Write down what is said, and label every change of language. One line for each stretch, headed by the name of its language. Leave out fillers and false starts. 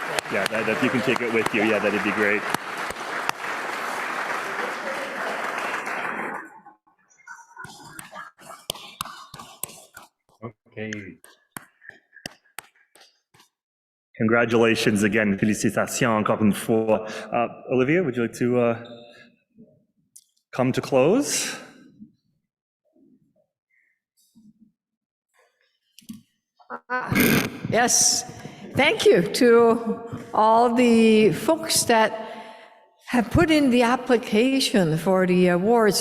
English: Yeah, if you can take it with you, yeah, that'd be great. Okay. Congratulations again.
French: Félicitations encore une fois.
English: Olivia, would you like to come to close? Yes, thank you to all the folks that have put in the application for the awards.